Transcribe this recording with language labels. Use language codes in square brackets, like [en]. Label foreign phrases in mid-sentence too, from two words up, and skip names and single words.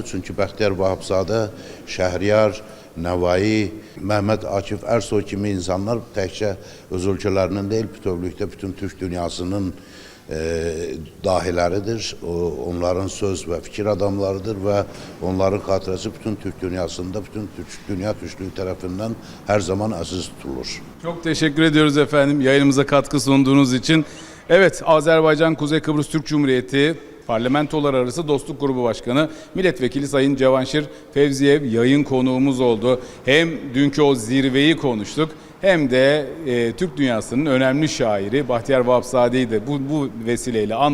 [az] Çünki Bəxtiyar Vahapzadə, Şəhriyar, Nəvai, Məhəmməd Akif Ərsoy kimi insanlar təkcə öz ölkələrinin deyil, bütövlükdə bütün Türk dünyasının dahiləridir. Onların söz və fikir adamlarıdır və onların xatirəsi bütün Türk dünyasında, bütün dünya Türklüyü tərəfindən hər zaman əziz tutulur. [tr] Çok teşekkür ediyoruz efendim yayınımıza katkı sunduğunuz için. Evet, Azerbaycan Kuzey Kıbrıs Türk Cumhuriyeti Parlamentolar Arası Dostluk Grubu Başkanı Milletvekili Sayın Cavanşir Fevziyev yayın konuğumuz oldu. Hem dünkü o zirveyi konuştuk hem de Türk dünyasının önemli şairi Bahtiyar Vahapzade'yi de bu vesileyle andık diyelim.